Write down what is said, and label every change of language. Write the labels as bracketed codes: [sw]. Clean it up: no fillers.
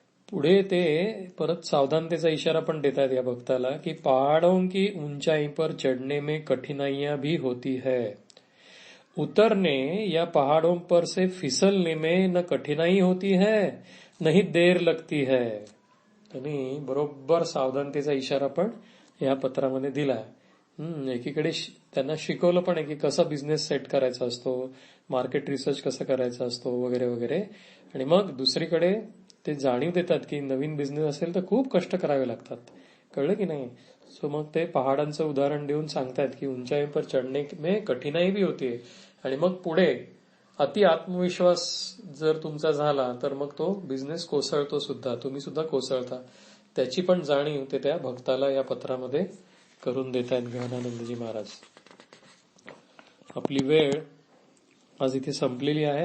[mr] पुढे ते परत सावधानतेचा इशारा पण देतात या भक्ताला की [hi] पहाड़ों की ऊंचाई पर चढ़ने में कठिनाइयां भी होती है, उतरने या पहाड़ों पर से फिसलने में न कठिनाई होती है न ही देर लगती है. [mr] त्यांनी बरोबर सावधानतेचा इशारा पण या पत्रामध्ये दिलाय. एकीकडे त्यांना शिकवलं पण आहे की कसा बिझनेस सेट करायचा असतो, मार्केट रिसर्च कसं करायचा असतो वगैरे वगैरे. आणि मग दुसरीकडे ते जाणीव देतात की नवीन बिझनेस असेल तर खूप कष्ट करावे लागतात. कळलं की नाही. सो मग ते पहाडांचं उदाहरण देऊन सांगतायत की [hi] उंचाई पर चढणे में कठिनाई भी होती. [mr] आणि मग पुढे अति आत्मविश्वास जर तुमचा झाला तर मग तो बिझनेस कोसळतो सुद्धा, तुम्ही सुद्धा कोसळता. त्याची पण जाणीव ते त्या भक्ताला या पत्रामध्ये करून देत आहेत ज्ञानानंदजी महाराज. आपली वेळ आज इथे संपलेली आहे.